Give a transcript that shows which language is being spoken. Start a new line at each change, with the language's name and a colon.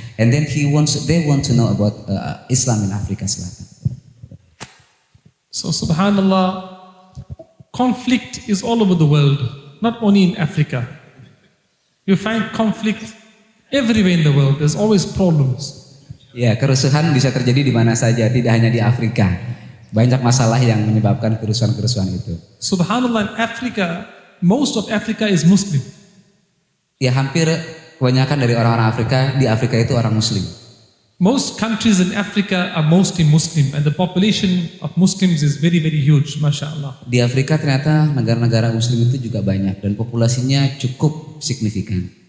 English: And then they want to know about Islam in Afrika Selatan. So subhanallah, conflict is all over the world, not only in Africa. You find conflict everywhere in the world. There's always problems.
Indonesian: Ya, kerusuhan bisa terjadi di mana saja, tidak hanya di Afrika. Banyak masalah yang menyebabkan kerusuhan-kerusuhan itu.
English: Subhanallah, in Africa, most of Africa is Muslim.
Indonesian: Ya, hampir kebanyakan dari orang-orang Afrika di Afrika itu orang Muslim.
English: Most countries in Africa are mostly Muslim, and the population of Muslims is very, very huge, mashallah.
Indonesian: Di Afrika ternyata negara-negara Muslim itu juga banyak dan populasinya cukup signifikan.